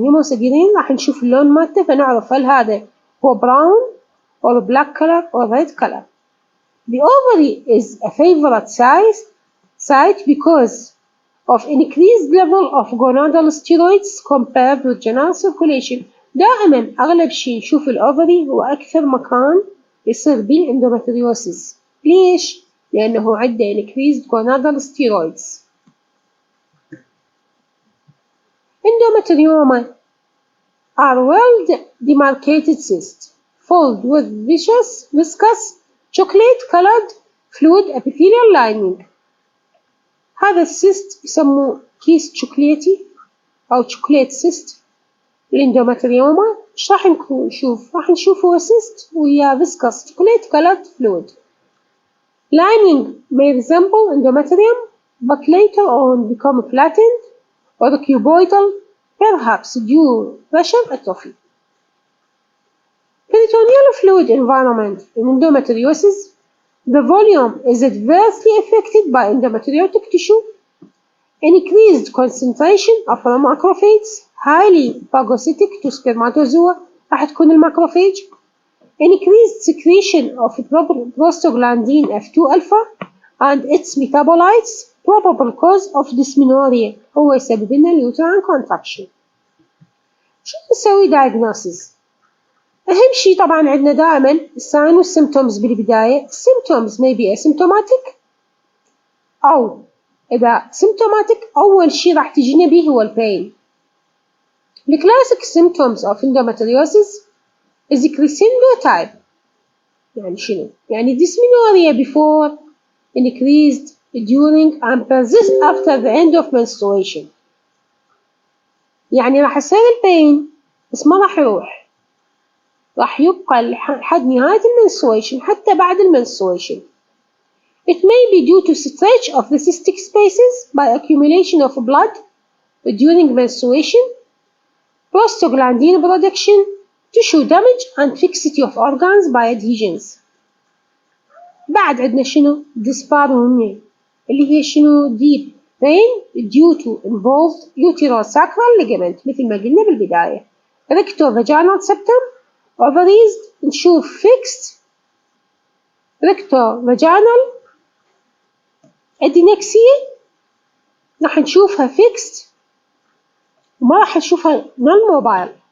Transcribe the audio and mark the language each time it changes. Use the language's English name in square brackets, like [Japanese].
[Arabic] hemosiderin راح نشوف اللون مالته فنعرف هل هذا هو [English] brown or black color or red color. The ovary is a favorite site because of increased level of gonadal steroids compared with general circulation. [Arabic] دائما أغلب شيء نشوف الأوفري هو أكثر مكان يصير به الانdometriosis. ليش؟ لأنه عنده [English] increased gonadal steroids. Endometrioma are well demarcated cysts filled with viscous chocolate-colored fluid epithelial lining. [Arabic] هذا السيست يسموه كيس شوكولاتي أو شوكولات سيست. الانdometrioma إيش راح نشوف؟ راح نشوف هو سيست ويا [English] viscous chocolate-colored fluid. Lining may resemble endometrium but later on become flattened or cuboidal, perhaps due pressure atrophy. Peritoneal fluid environment in endometriosis. The volume is adversely affected by endometriotic tissue, increased concentration of macrophages, highly phagocytic to spermatozoa, [Arabic] راح تكون الماكروفاج. [English] Increased secretion of prostaglandin F2 alpha and its metabolites probable cause of dysmenorrhea [Arabic] هو يسبب لنا اليوتراين [English] contraction. [Arabic] شو نسوي diagnosis؟ أهم شيء طبعا عندنا دائما الساين والسيمتومز بالبداية. [English] symptoms may be asymptomatic [Arabic] أو إذا symptomatic أول شيء راح تجينا به هو البين. [English] The classic symptoms of endometriosis is crescendo type. [Arabic] يعني شنو؟ يعني [English] dysmenorrhea before, increased during and persist after the end of menstruation. [Arabic] يعني راح يصير البين بس ما راح يروح، راح يبقى لحد نهاية المنستريشن حتى بعد المنستريشن. [English] It may be due to stretch of the cystic spaces by accumulation of blood during menstruation, prostaglandin production, tissue damage and fixity of organs by adhesions. [Arabic] بعد عندنا شنو؟ dyspareunia اللي هي شنو؟ [English] deep pain due to involved uterosacral ligament [Arabic] مثل ما قلنا بالبداية. rectovaginal septum, ovaries نشوف fixed rectovaginal adnexia راح نشوفها fixed وما راح نشوفها non-mobile.